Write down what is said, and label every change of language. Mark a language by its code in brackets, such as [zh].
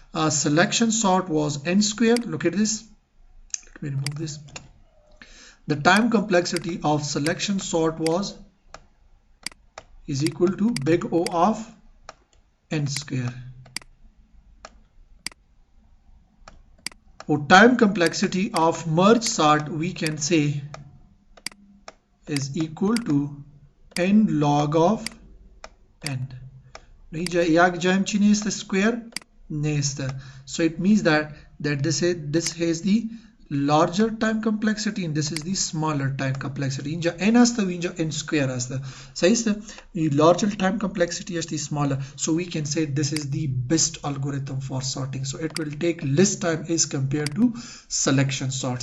[en] selection sort was n square look at this let me remove this the time complexity of selection sort was is equal to big O of n square. For time complexity of merge sort we can say is equal to n log of n. [fa] یک جایم چی نیست square نیست. [en] So it means that this has the larger time complexity and this is the smaller time complexity. [fa] اینجا n هسته و اینجا n square هسته. صحیح است؟ [en] larger time complexity is the smaller, so we can say this is the best algorithm for sorting. So it will take less time as compared to selection sort.